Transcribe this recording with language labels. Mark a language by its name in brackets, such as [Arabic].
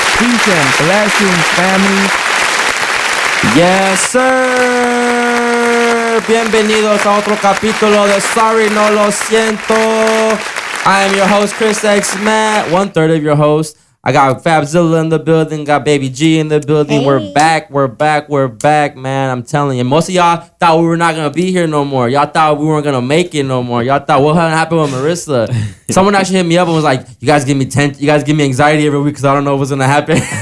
[English] Peace and blessings, family. Yes, sir. [Spanish] Bienvenidos a otro capítulo de Sorry, No Lo Siento. [English] I am your host, Chris X Matt, 1/3 of your host. I got Fabzilla in the building, got Baby G in the building. Hey. We're back, man. I'm telling you. Most of y'all thought we were not going to be here no more. Y'all thought we weren't going to make it no more. Y'all thought what happened with Marissa? Someone actually hit me up and was like, you guys give me anxiety every week because I don't know what's going to happen.